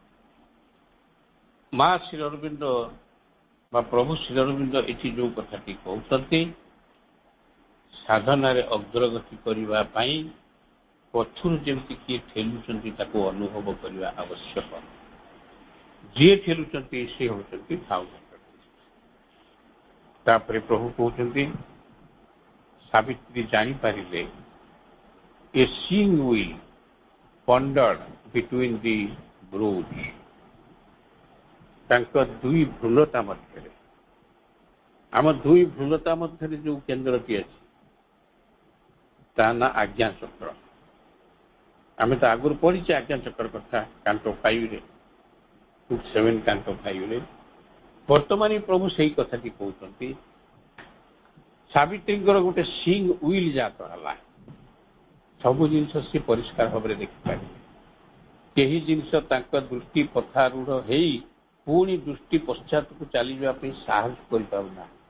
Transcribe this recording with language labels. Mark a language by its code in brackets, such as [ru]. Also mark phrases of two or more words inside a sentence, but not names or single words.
[or] ମା ଶ୍ରୀ ଅରବିନ୍ଦ ବା ପ୍ରଭୁ ଶ୍ରୀ ଅରବିନ୍ଦ ଏଠି ଯେଉଁ କଥାଟି କହୁଛନ୍ତି ସାଧନାରେ ଅଗ୍ରଗତି କରିବା ପାଇଁ ପଛରୁ ଯେମିତି କିଏ ଠେଲୁଛନ୍ତି ତାକୁ ଅନୁଭବ କରିବା ଆବଶ୍ୟକ ଯିଏ ଠେଲୁଛନ୍ତି ସେ ହେଉଛନ୍ତି ତାପରେ ପ୍ରଭୁ କହୁଛନ୍ତି ସାବିତ୍ରୀ ଜାଣିପାରିଲେ [en] A seeing wheel pondered between the brows. [or] ତାଙ୍କ ଦୁଇ ଭ୍ରୁଲତା ମଧ୍ୟରେ ଆମ ଦୁଇ ଭ୍ରୁଲତା ମଧ୍ୟରେ ଯେଉଁ କେନ୍ଦ୍ରଟି ଅଛି ତା ନା ଆଜ୍ଞା ଚକ୍ର ଆମେ ତ ଆଗରୁ ପଢିଛେ ଆଜ୍ଞା ଚକ୍ର କଥା କାଣ୍ଟ 5ରେ 7 କାଣ୍ଟ 5ରେ ବର୍ତ୍ତମାନ ପ୍ରଭୁ ସେଇ କଥାଟି କହୁଛନ୍ତି ସାବିତ୍ରୀଙ୍କର ଗୋଟେ [en] seeing wheel [or] ଜାତ ହେଲା ସବୁ ଜିନିଷ ସେ ପରିଷ୍କାର ଭାବରେ ଦେଖିପାରିବେ କେହି ଜିନିଷ ତାଙ୍କ ଦୃଷ୍ଟି ପଥାରୂଢ଼ ହେଇ ପୁଣି ଦୃଷ୍ଟି ପଶ୍ଚାତକୁ ଚାଲିଯିବା ପାଇଁ ସାହସ କରିପାରୁନା